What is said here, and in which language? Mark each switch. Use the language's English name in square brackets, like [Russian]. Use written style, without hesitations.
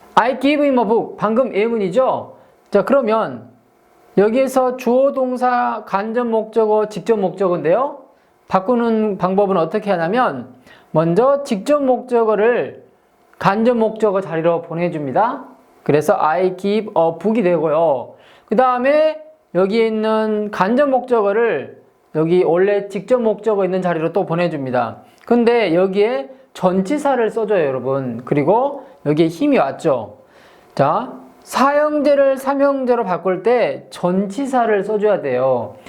[English] I give him a book. [Korean] 방금 예문이죠. 자, 그러면 여기에서 주어 동사 간접 목적어 직접 목적어인데요. 바꾸는 방법은 어떻게 하냐면 먼저 직접 목적어를 간접 목적어 자리로 보내줍니다. 그래서 I give a book이 되고요. 그 다음에 여기에 있는 간접 목적어를 여기 원래 직접 목적어 있는 자리로 또 보내줍니다. 근데 여기에 전치사를 써줘요, 여러분. 그리고 여기에 힘이 왔죠. 자, 사형제를 삼형제로 바꿀 때 전치사를 써줘야 돼요.